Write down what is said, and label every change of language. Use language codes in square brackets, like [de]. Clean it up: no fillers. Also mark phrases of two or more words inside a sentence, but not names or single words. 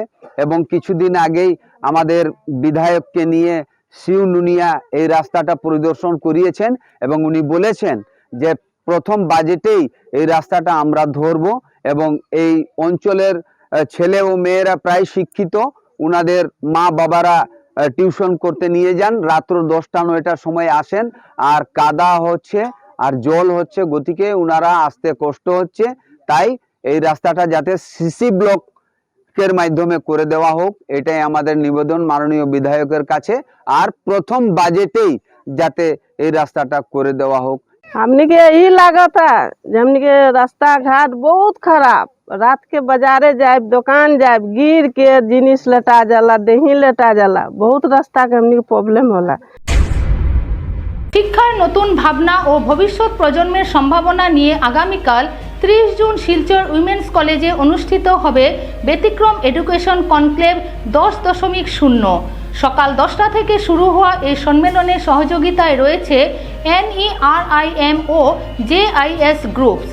[bn] এবং কিছুদিন আগেই আমাদের বিধায়ককে নিয়ে শিউ নুনিয়া এই রাস্তাটা পরিদর্শন করিয়েছেন এবং উনি বলেছেন যে প্রথম বাজেটেই এই রাস্তাটা আমরা ধরব এবং এই অঞ্চলের ছেলে ও মেয়েরা প্রায় শিক্ষিত, উনাদের মা বাবারা টিউশন করতে নিয়ে যান, রাত্র 10টা-9টার সময় আসেন, আর কাদা হচ্ছে আর জল হচ্ছে, গতিকে উনারা আসতে কষ্ট হচ্ছে। তাই এই রাস্তাটা যাতে সিসি ব্লকের মাধ্যমে করে দেওয়া হোক, এটাই আমাদের নিবেদন মাননীয় বিধায়কের কাছে। আর প্রথম বাজেটেই যাতে এই রাস্তাটা করে দেওয়া হোক। [bho] हमने के यही लागता हमने के रास्ता घाट बहुत खराब। रात के बाजारे जाए, दुकान जाए, गिर के जिनिस लटा जाला, देही लटा जाला, बहुत रास्ता के हमने प्रॉब्लम होला। [bn] শিক্ষার নতুন ভাবনা ও ভবিষ্যৎ প্রজন্মের সম্ভাবনা নিয়ে আগামীকাল 30 জুন শিলচর উইমেন্স কলেজে অনুষ্ঠিত হবে ব্যতিক্রম এডুকেশন কনক্লেভ 10.0। সকাল 10টা থেকে শুরু হওয়া এই সম্মেলনের সহযোগিতায় রয়েছে NERIM ও JIS গ্রুপস।